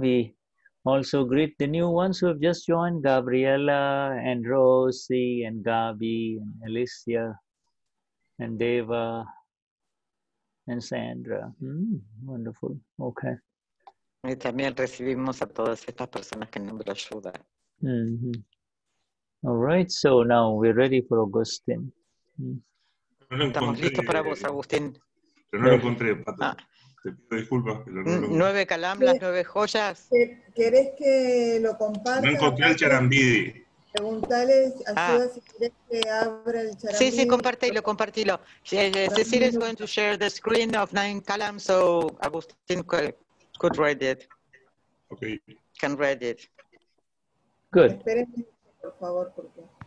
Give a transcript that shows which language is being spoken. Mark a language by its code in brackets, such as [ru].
[en] We also greet the new ones who have just joined, Gabriella and Rosie and Gabi and Alicia and Deva and Sandra. Wonderful. Okay. [es] Y también recibimos a todas estas personas que nos ayudan. [en] All right. So now we're ready for Augustine. [es] No lo Estamos listos para vos, Agustín. Pero no lo encontré, Pato. Ah. Te pido disculpas, pero no lo encontré. 9 calam, las 9 joyas. ¿Querés que lo comparta? No encontré el charambidi. Preguntale, ayuda si querés que abra el charambidi. Sí, compartilo. [en] Cecilia is going to share the screen of 9 columns, so Agustín could read it. Okay. Can read it. Good. [es] Espérenme, por favor, porque...